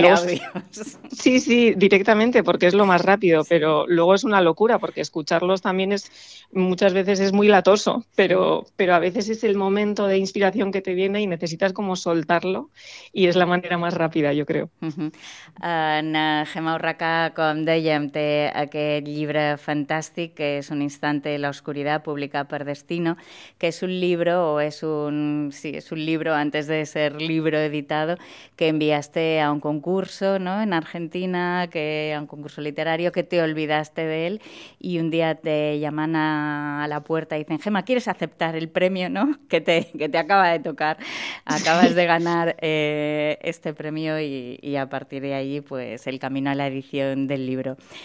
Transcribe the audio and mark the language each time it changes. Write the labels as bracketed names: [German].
[Spanish] luego audios. sí, directamente porque es lo más rápido, Sí. pero luego es una locura porque escucharlos también es muchas veces es muy latoso, Sí. pero a veces es el momento de inspiración que te viene y necesitas como soltarlo y es la manera más rápida, yo creo. [Catalan] Anna Gemma Urraca com dèiem, té aquest llibre fantàstic que és Un instante de la oscuridad publicat per Destino, que és un llibre o és un sí, és un llibre antes de ser llibre editado que enviaste a un concurso, ¿no? [Spanish] En Argentina, que a un concurso literario que te olvidaste de él y un día te llaman a la puerta y dicen: "Gemma, ¿quieres aceptar el premio, ¿no? Que te acaba de tocar. Acabas de ganar este premio y a partir de ahí, pues el camino a la edición del libro.